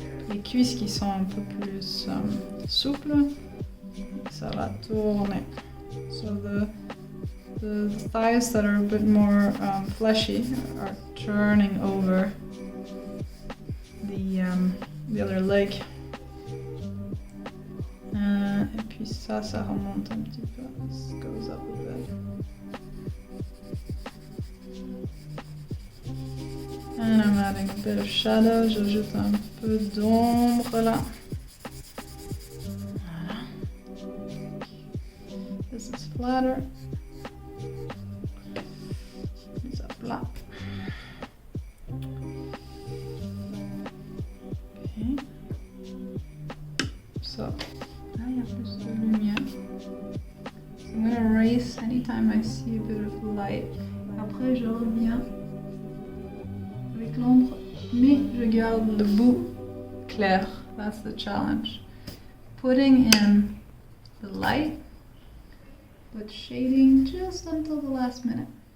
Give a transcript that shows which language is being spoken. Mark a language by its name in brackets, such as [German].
[French] Les cuisses qui sont un peu plus souples. Ça va tourner. [English] So the thighs that are a bit more fleshy are turning over the other leg. [French] Et puis ça remonte un petit peu. [English] This goes up a bit. And I'm adding a bit of shadow. [French] J'ajoute un peu d'ombre là. Voilà. [English] This is flatter. [French] Mise à plat. Okay. So. Il y a plus de lumière. [English] So I'm going to erase anytime I see a bit of light. [French] Après, je reviens avec l'ombre, mais je garde le bout clair. [English] That's the challenge. Putting in the light, but shading just until the last minute.